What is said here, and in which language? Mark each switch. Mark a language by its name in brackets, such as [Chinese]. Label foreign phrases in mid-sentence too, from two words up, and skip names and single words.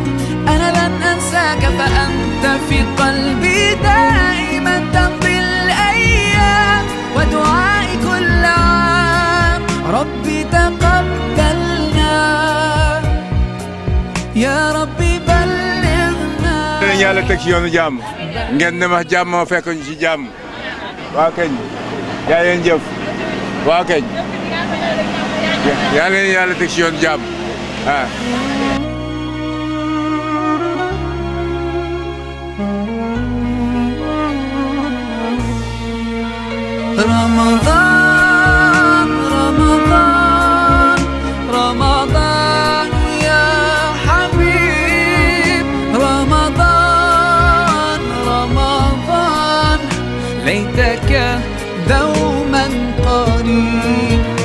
[Arabic] أنا لن أنساك فأنت في قلبي دائما تمضي الأيام ودعائي كل عام ربي تقبلنا يا ربي بلغنا [Wolof] yàlla teg ci yoonu jàmm ngeen ne ma jàmm ma fekk ñu ci jàmm waa keñ yaa leen jëf waa keñ yaa leen yàlla teg ci yoonu jàmm [Arabic] رمضان رمضان رمضان يا حبيب رمضان رمضان ليتك دوما قريب